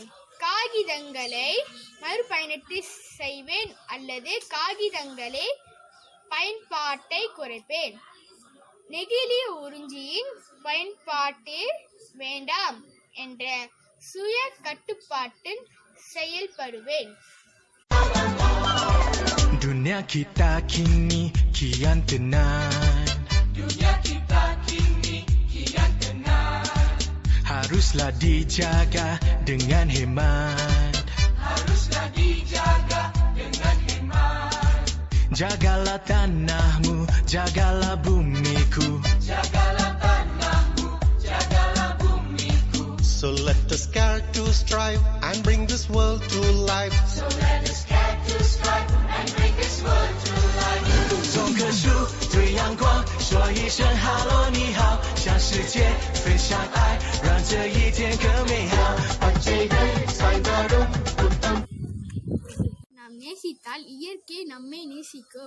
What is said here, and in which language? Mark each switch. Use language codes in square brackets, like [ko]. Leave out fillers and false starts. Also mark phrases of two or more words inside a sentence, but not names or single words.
[ta] காகிதங்களை மறுபயணத்தை செய்வேன் அல்லது காகிதங்களை பயன்பாட்டை குறைப்பேன். நெகிழி உறிஞ்சியின் பயன்பாட்டு வேண்டாம் என்ற சுய கட்டுப்பாட்டில் செயல்படுவேன். [id] Dunia kita kini kian tenang. Dunia kita kini kian tenang. Haruslah dijaga dengan hemat. Haruslah dijaga dengan hemat. Jagalah tanahmu, jagalah bumiku. Jagalah tanahmu, jagalah bumiku. [en] So let us care to strive and bring this world to life. So let us care to strive and bring this world to life. [zh] 种棵树，对阳光说一声 Hello 你好，向世界分享爱，让这一天更美好。 [ta] நாம் நேசித்தால் இயற்கை நம்மை நேசிக்கும்.